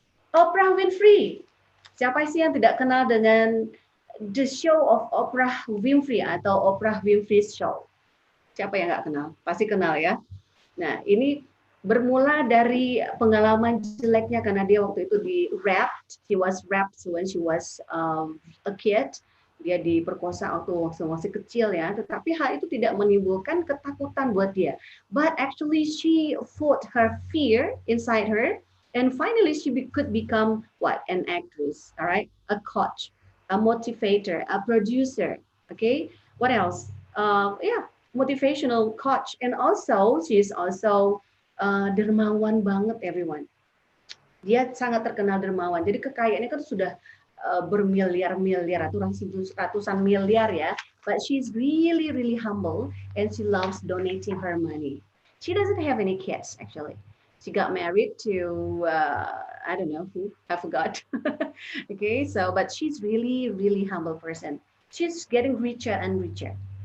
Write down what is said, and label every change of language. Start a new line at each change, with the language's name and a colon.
Indonesian: Oprah Winfrey. Siapa sih yang tidak kenal dengan The Show of Oprah Winfrey atau Oprah Winfrey's Show? Siapa yang nggak kenal? Pasti kenal ya. Nah, ini bermula dari pengalaman jeleknya karena dia waktu itu di-raped.
English: She was raped when she was a kid.
Indonesian: Dia diperkosa waktu masih kecil ya. Tetapi hal itu tidak menimbulkan ketakutan buat dia.
English: But actually she fought her fear inside her. And finally, she could become what? An actress, all right? A coach, a motivator, a producer, okay? What else? Motivational coach. And also, she's also
Indonesian: dermawan banget,
English: everyone.
Indonesian: Dia sangat terkenal dermawan. Jadi kekayaannya kan sudah bermiliar-miliar atau ratusan miliar ya.
English: But she's really, really humble and she loves donating her money. She doesn't have any kids, actually. She got married to, I don't know who, I forgot. Okay, but she's really, really humble person. She's getting richer and richer.